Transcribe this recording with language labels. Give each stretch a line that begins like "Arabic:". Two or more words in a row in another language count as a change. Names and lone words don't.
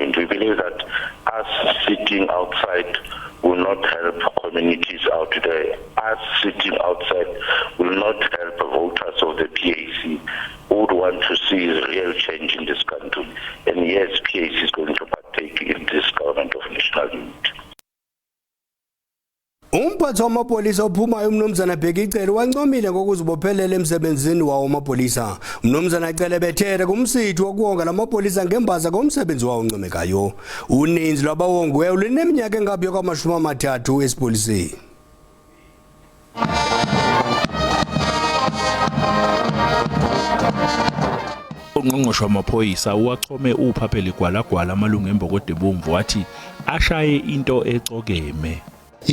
English: We believe that us sitting outside will not help communities out there. Us sitting outside will not help voters of the PAC who would want to see real change in this country. And yes, PAC is going to partake in this government of national unity.
Xhosa: Umphathi wamapolisa ophumayo umnumzana Bhekicele wancomile ngokuzibophelela emsebenzini wawo amapolisa. Umnumzana Cele bethere kumsithi wokuwonga lamapolisa ngembaza komsebenzi wawo oncomekayo. Uninzi lwabawongiweyo lineminyaka engaphi kwama-30 esipoliseni.
Zulu: Ungqongqoshe wamaphoyisa uwachome uphapheli gwalagwala amalungu embokodo ebomvu wathi ashaye into ecokeme.